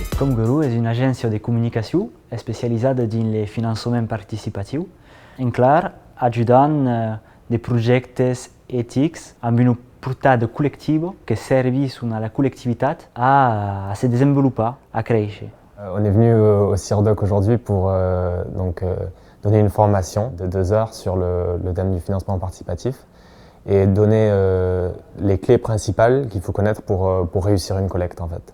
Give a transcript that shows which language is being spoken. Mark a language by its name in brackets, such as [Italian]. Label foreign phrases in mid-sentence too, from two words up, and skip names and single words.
[Catalan] Guru és una agència de comunicació especialitzada dins el finançament participatiu, en clar, ajudant de projectes ètics amb una portada col·lectiva que serveix a la collectivitat [French] à se développer, à créer. On est venu au CIRDOC aujourd'hui pour donner une formation de 2 heures sur le thème du financement participatif et donner les clés principales qu'il faut connaître pour réussir une collecte en fait.